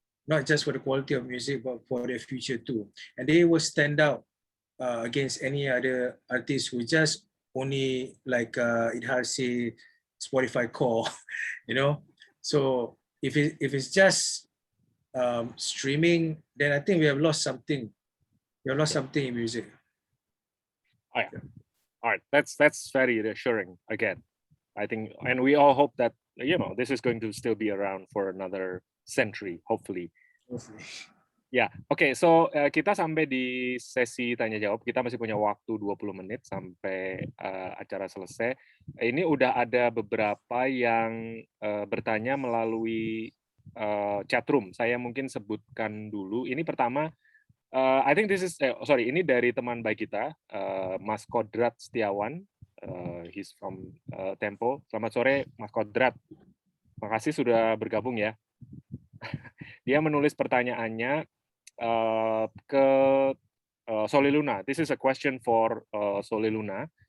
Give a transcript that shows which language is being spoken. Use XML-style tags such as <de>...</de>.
<en>not just for the quality of music but for their future too, and they will stand out against any other artists who just only like Idhar say Spotify core, So if it's just streaming, then I think we have lost something. We have lost something in music. All right. That's very reassuring again. I think, and we all hope that this is going to still be around for another century, hopefully.</en> <id>Ya, oke. So kita sampai di sesi tanya jawab. Kita masih punya waktu 20 menit sampai acara selesai. Ini udah ada beberapa yang bertanya melalui chat room. Saya mungkin sebutkan dulu. Ini pertama,</id> <en>I think this is</en> <id>ini dari teman baik kita, Mas Kodrat Setiawan.</id> <en>He's from Tempo.</en> <id>Selamat sore,</id> <en>Mas Kodrat.</en> <id>Makasih sudah bergabung ya. Dia menulis pertanyaannya ke Soliluna.</id> <en>This is a question for Soliluna.</en>